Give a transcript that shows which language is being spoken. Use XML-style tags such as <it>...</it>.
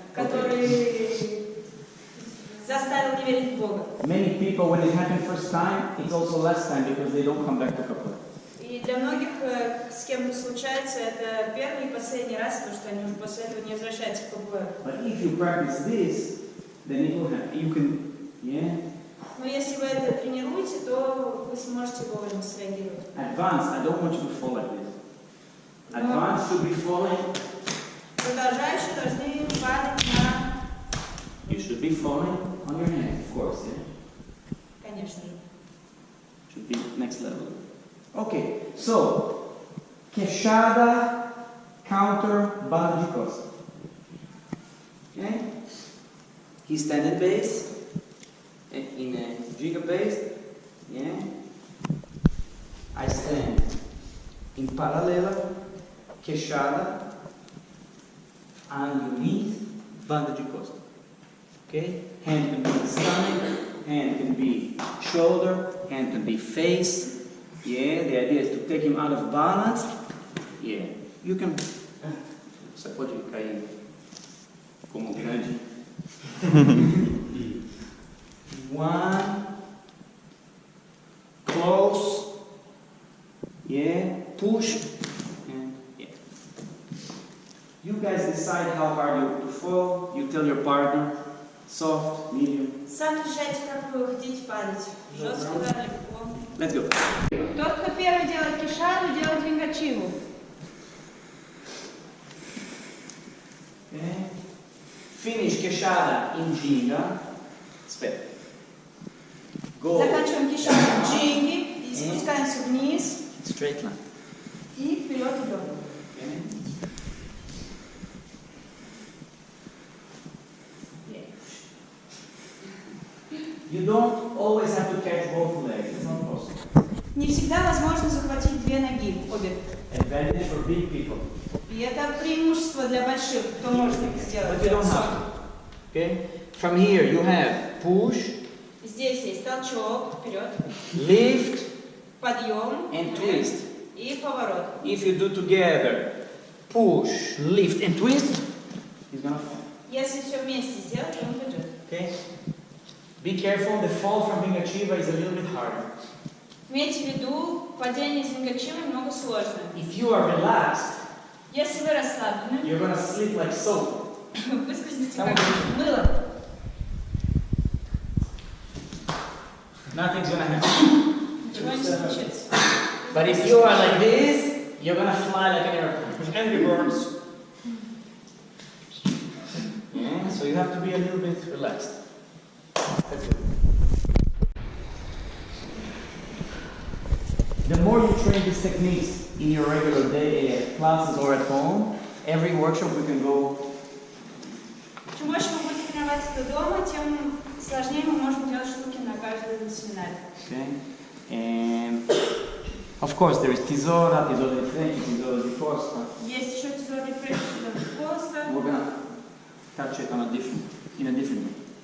<ru>который заставил не верить в Бога.</ru> <en>Many people, when it happened first time, it's also last time because they don't come back to capoeira.</en> <ru>И для многих, с кем это случается, это первый и последний раз, потому что они уже после этого не возвращаются в капоэйру.</ru> <en>But if you practice this, then it will happen. You can, yeah?</en> <ru>Но если вы это тренируете, то вы сможете вовремя среагировать.</ru> <en>Advance, I don't want you to fall like this. Advance should be falling.</en> <ru>Продолжающие должны падать на...</ru> <en>You should be falling on your hand, of course, yeah?</en> <ru>Конечно же.</ru> <en>Should be next level. Okay, so, queixada, counter, banda de costa. Okay? He standing base, in a giga base, yeah? I stand in paralela, queixada, underneath, banda de costa. Okay? Hand can be stomach, hand can be shoulder, hand can be face. Yeah, the idea is to take him out of balance. Yeah, you can.</en> <pt>Você pode cair como grande.</pt> <en>One. Close. Yeah, push. And yeah. You guys decide how hard you to fall. You tell your partner. Soft, medium.</en> <ru>Сам решайте, как вы хотите падать. Жестко, да, легко.</ru> <en>Let's go.</en> <ru>Тот, кто первый делает кишаду, делает вингачиву.</ru> <en>Okay. Finish queixada in ginga. Split. Go.</en> <ru>Заканчиваем кишаду в джинги и спускаемся вниз.</ru> <en>Straight line.</en> <ru>И вперед идем.</ru> <en>Okay. You don't always have to catch both legs. It's not possible.</en> <ru>Не всегда возможно захватить две ноги, обе.</ru> <en>Advantage for big people.</en> <ru>И это преимущество для больших, кто может это сделать.</ru> <en>But you don't have to. Okay? From here you have push,</en> <ru>Здесь есть толчок, вперед,</ru> <en>lift,</en> <ru>подъем</ru> <en>and twist.</en> <ru>и поворот.</ru> <en>If you do together push, lift, and twist, he's gonna fall.</en> <ru>Если все вместе сделать, он упадет.</ru> <en>Okay? Be careful, the fall from Vingachiva is a little bit harder.</en> <ru>Имейте в виду, падение из вингачивы немного сложно.</ru> <en>If you are relaxed,</en> <ru>Если вы расслаблены,</ru> <en>you're gonna slip like soap.</en> <ru>вы скользите как мыло.</ru> <en>Nothing's gonna happen.</en> <ru>Ничего не случится.</ru> <en>But if you are like this, you're gonna fly like an airplane. Angry birds. Yeah, so you have to be a little bit relaxed. That's good. The more you train these techniques in your regular day classes or at home, every workshop we can go.</en> <ru>Чем больше вы будете тренировать это дома, тем сложнее мы можем делать штуки на каждом семинаре.</ru> <en>Okay? And of course there is tesoura di frente, tesoura di costa.</en> <ru>Есть еще тизор de frente, тизор de costa.</ru> <en>We're gonna touch it in a different way.</en>